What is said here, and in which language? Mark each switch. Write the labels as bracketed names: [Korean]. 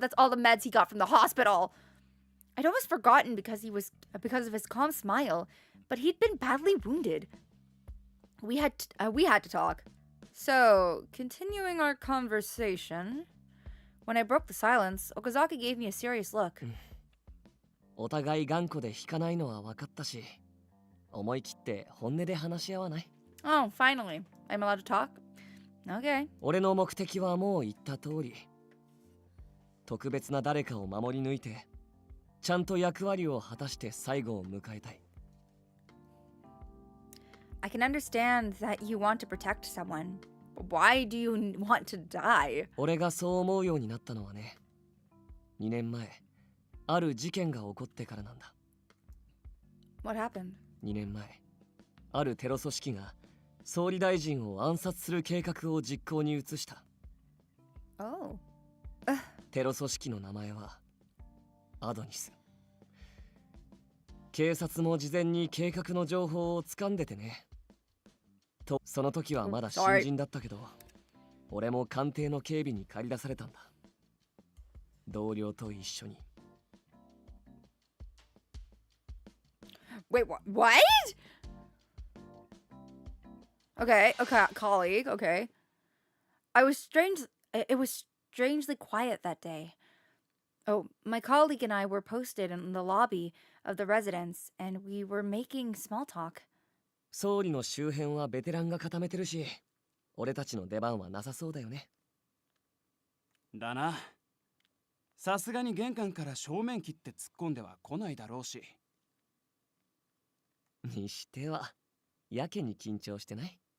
[English] That's all the meds he got from the hospital. I'd almost forgotten because of his calm smile, but he'd been badly wounded. We had to talk. So, continuing our conversation, when I broke the silence, Okazaki gave me a serious look. [Japanese] お互い頑固で引かないのは分かったし、思い切って本音で話し合わない？ [English] Oh, finally. I'm allowed to talk? Okay. [Japanese] 俺の目的はもう言った通り。特別な誰かを守り抜いて、ちゃんと役割を果たして最後を迎えたい。 [English] I can understand that you want to protect someone. Why do you want to die? [Japanese] 俺がそう思うようになったのはね、2年前、ある事件が起こってからなんだ。 [English] What happened? [Japanese] 2年前、あるテロ組織が総理大臣を暗殺する計画を実行に移した。 [English] Oh. [Japanese] テロ組織の名前はアドニス。警察も事前に計画の情報を掴んでてね。と、その時はまだ新人だったけど、俺も官邸の警備に駆り出されたんだ。同僚と一緒に。 [English] Wait, what? Okay, colleague, okay. It was strangely quiet that day. Oh, my colleague and I were posted in the lobby of the residence, and we were making small talk. [Japanese] 総理の周辺はベテランが固めてるし、俺たちの出番はなさそうだよね。だな。さすがに玄関から正面切って突っ込んでは来ないだろうし。にしては、やけに緊張してない？